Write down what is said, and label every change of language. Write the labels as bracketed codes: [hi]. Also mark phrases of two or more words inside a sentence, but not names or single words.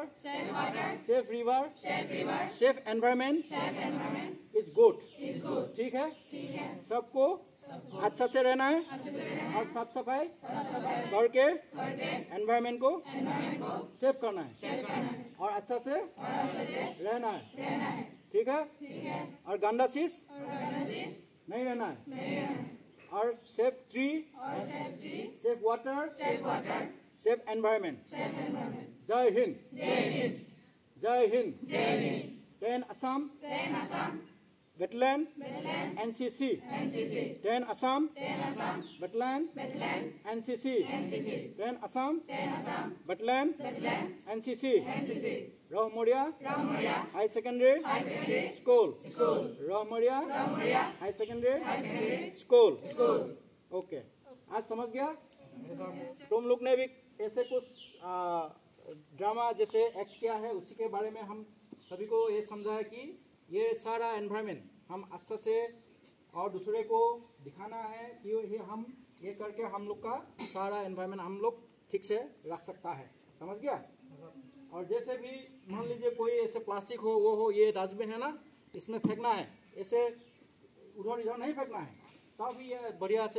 [en] safe river safe environment is good [hi] ठीक है सबको अच्छा से रहना है और साफ सफाई करके एनवायरनमेंट को सेफ करना है और अच्छा से रहना है ठीक है और गंदा चीज नहीं रहना है और [en] safe tree safe water safe environment [hi] जय [en] हिंद 10 Assam wetland NCC 10 Assam wetland NCC 10 Assam wetland NCC Rahmoria High Secondary School Rahmoria High Secondary School [hi] ओके आज समझ गया तुम लोग ने भी ऐसे कुछ ड्रामा जैसे एक्ट किया है उसी के बारे में हम सभी को ये समझाया कि ये सारा एनवायरनमेंट हम अच्छा से और दूसरे को दिखाना है कि ये करके हम लोग का सारा एनवायरनमेंट हम लोग ठीक से रख सकता है समझ गया और जैसे भी मान लीजिए कोई ऐसे प्लास्टिक हो वो हो ये डस्टबिन है ना इसमें फेंकना है ऐसे उधर इधर नहीं फेंकना है तब ये बढ़िया से